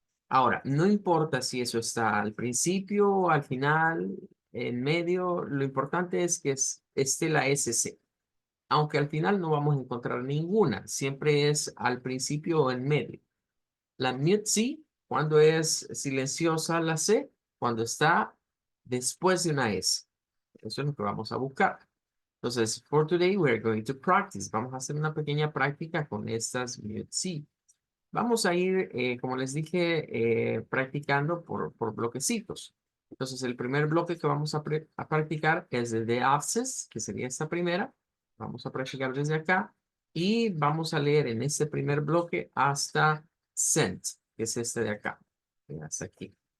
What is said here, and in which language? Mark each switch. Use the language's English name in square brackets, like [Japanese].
[Spanish] Ahora, no importa si eso está al principio, al final, en medio, lo importante es que esté la SC. Aunque al final no vamos a encontrar ninguna, siempre es al principio o en medio. La mute C, cuando es silenciosa la C, cuando está después de una S. Eso es lo que vamos a buscar. Entonces, [English] for today, we're going to practice. [Spanish] Vamos a hacer una pequeña práctica con estas mute C. Vamos a ir, como les dije, practicando por bloquecitos. Entonces, el primer bloque que vamos a practicar es el de abscess, que sería esta primera. Vamos a practicar desde acá. Y vamos a leer en este primer bloque hasta sent, que es este de acá. Hasta aquí.